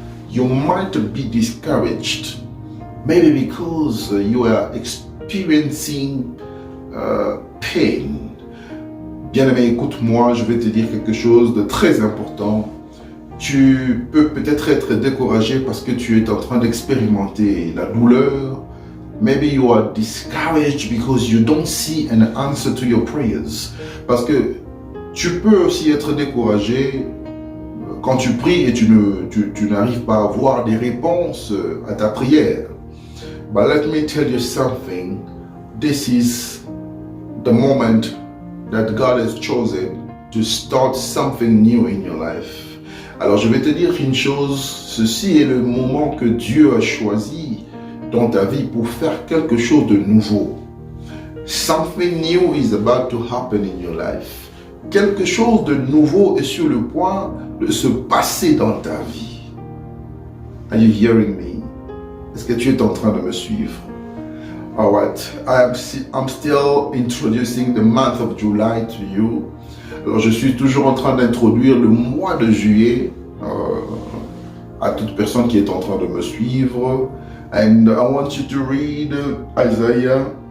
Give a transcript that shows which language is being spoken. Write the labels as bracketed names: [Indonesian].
[English] You might be discouraged, maybe because you are experiencing pain. [French] Bien-aimé, écoute-moi, je vais te dire quelque chose de très important. Tu peux peut-être être découragé parce que tu es en train d'expérimenter la douleur. [English] Maybe you are discouraged because you don't see an answer to your prayers. [French] Parce que tu peux aussi être découragé quand tu pries et tu n'arrives pas à avoir des réponses à ta prière. [English] But let me tell you something. This is the moment that God has chosen to start something new in your life. [French] Alors je vais te dire une chose, ceci est le moment que Dieu a choisi dans ta vie pour faire quelque chose de nouveau. [English] Something new is about to happen in your life. [French] Quelque chose de nouveau est sur le point de se passer dans ta vie. [English] Are you hearing me? [French] Est-ce que tu es en train de me suivre? [English] Alright, I'm still introducing the month of July to you. [French] Alors je suis toujours en train d'introduire le mois de juillet à toute personne qui est en train de me suivre. [English] And I want you to read Isaiah.